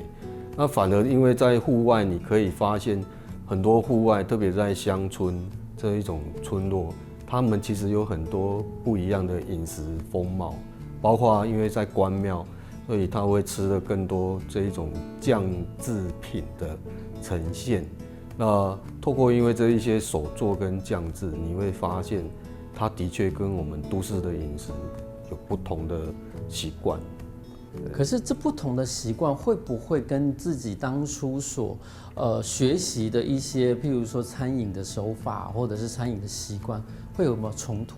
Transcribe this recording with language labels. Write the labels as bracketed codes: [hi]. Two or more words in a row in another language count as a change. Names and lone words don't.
[zh] 那反而因為在戶外，你可以發現很多戶外，特別在鄉村這一種村落，他們其實有很多不一樣的飲食風貌，包括因為在關廟，所以他會吃的更多這一種醬製品的呈現。那透過因為這一些手作跟醬製，你會發現它的確跟我們都市的飲食有不同的習慣。可是这不同的习惯会不会跟自己当初所学习的一些，譬如说餐饮的手法或者是餐饮的习惯，会有没有冲突？